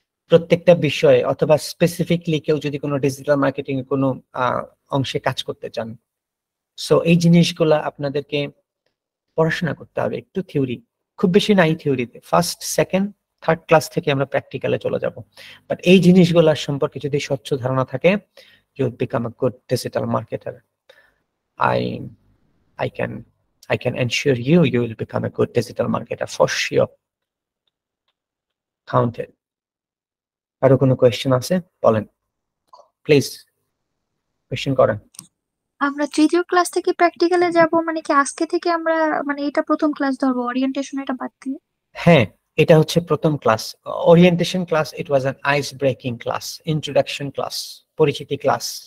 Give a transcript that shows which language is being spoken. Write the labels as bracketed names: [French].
[Bangla] প্রত্যেকটা বিষয়ে অথবা স্পেসিফিকলি কেউ যদি কোনো ডিজিটাল মার্কেটিং এর কোনো অংশে কাজ করতে চান, সো এই জিনিসগুলা আপনাদেরকে পড়াশোনা করতে হবে, একটু থিওরি, খুব বেশি নাই থিওরিতে, ফার্স্ট সেকেন্ড থার্ড ক্লাস থেকে আমরা প্র্যাকটিক্যালে চলে যাব। বাট এই জিনিসগুলোর সম্পর্কে যদি স্বচ্ছ ধারণা থাকে, [English] You will become a good digital marketer. I can ensure you will become a good digital marketer for sure. Counted. [Bangla] আরো কোনো কোয়েশ্চেন আছে বলেন প্লিজ, কোয়েশ্চেন করেন। আমরা তৃতীয় ক্লাস থেকে প্র্যাকটিক্যালে যাব, মানে কি আজকে থেকে আমরা মানে এটা প্রথম ক্লাস ধরবো, ওরিয়েন্টেশন এটা বাদ দিয়ে? হ্যাঁ, এটা হচ্ছে প্রথম class, orientation class. [English] it was an ice breaking class, [Bangla] introduction class, পরিচিতি ক্লাস।